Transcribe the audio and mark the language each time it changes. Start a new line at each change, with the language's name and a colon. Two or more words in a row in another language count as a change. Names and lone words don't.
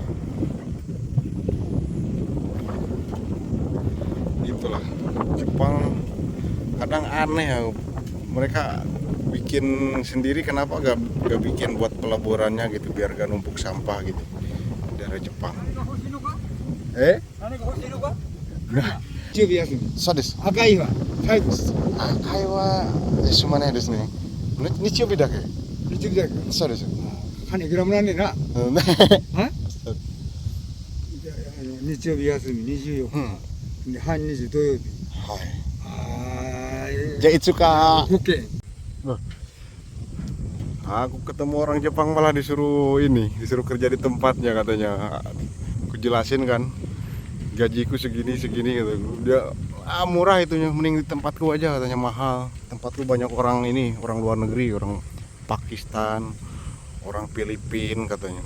Indonesian: Itulah Jepang. aneh ya, mereka bikin sendiri, kenapa gak bikin buat pelaburannya gitu biar gak numpuk sampah gitu dari Jepang. Nah,
Japanese: 日曜日休み。そうです。赤いは最後。赤いはしょうがないですね。日曜日だけ。日曜日だけ。そうです。金いくらもらんねんな。うんね。は日曜日休み24日。で半日土曜日。じゃあいつか
Indonesian: Oke. aku ketemu orang Jepang malah disuruh kerja di tempatnya katanya. Aku jelasin kan, gajiku segini gitu. Dia murah itunya, mending di tempatku aja katanya, mahal. Tempatku banyak orang orang luar negeri, orang Pakistan, orang Filipina katanya.